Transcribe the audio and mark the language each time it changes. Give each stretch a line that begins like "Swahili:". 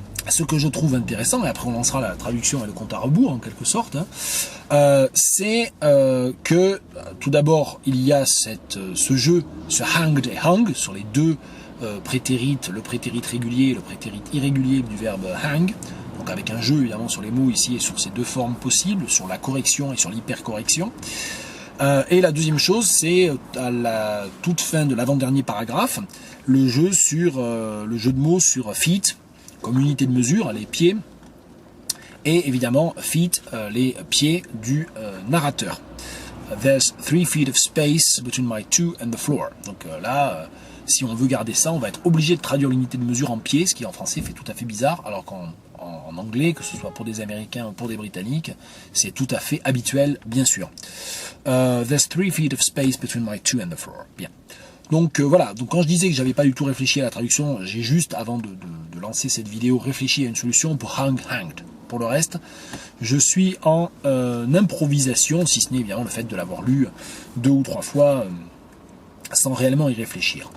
French: Ce que je trouve intéressant, et après on lancera la traduction et le compte à rebours en quelque sorte, hein, c'est que tout d'abord il y a ce jeu, ce hanged et hung sur les deux prétérites, le prétérit régulier et le prétérit irrégulier du verbe hang, donc avec un jeu évidemment sur les mots ici et sur ces deux formes possibles, sur la correction et sur l'hypercorrection. Et la deuxième chose, c'est à la toute fin de l'avant-dernier paragraphe, le jeu de mots sur feet, comme unité de mesure, les pieds, et évidemment feet, les pieds du narrateur.
English: There's 3 feet of space between my two and the floor.
French: Donc là, si on veut garder ça, on va être obligé de traduire l'unité de mesure en pieds, ce qui en français fait tout à fait bizarre, alors qu'en anglais, que ce soit pour des Américains ou pour des Britanniques, c'est tout à fait habituel, bien sûr.
English: There's 3 feet of space between my two and the floor.
French: Bien. Donc voilà, donc quand je disais que j'avais pas du tout réfléchi à la traduction, j'ai juste, avant de lancer cette vidéo, réfléchi à une solution pour hanged. Pour le reste, je suis en improvisation, si ce n'est évidemment le fait de l'avoir lu 2 ou 3 fois sans réellement y réfléchir.